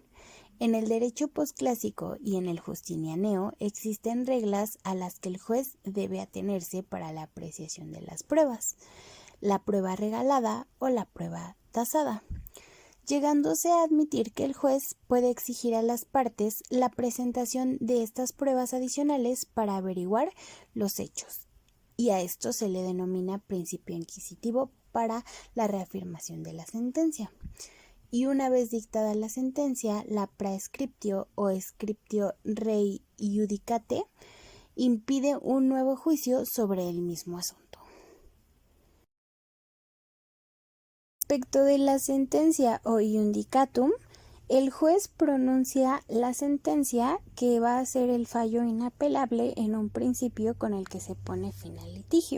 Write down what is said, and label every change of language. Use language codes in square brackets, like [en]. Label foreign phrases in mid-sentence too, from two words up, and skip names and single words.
[es] En el derecho posclásico y en el justinianeo existen reglas a las que el juez debe atenerse para la apreciación de las pruebas: la prueba regalada o la prueba tasada, llegándose a admitir que el juez puede exigir a las partes la presentación de estas pruebas adicionales para averiguar los hechos, y a esto se le denomina principio inquisitivo para la reafirmación de la sentencia. Y una vez dictada la sentencia, la praescriptio o [la] scriptio rei iudicate [es] impide un nuevo juicio sobre el mismo asunto. Respecto de la sentencia o iudicatum, el juez pronuncia la sentencia que va a ser el fallo inapelable en un principio con el que se pone fin al litigio.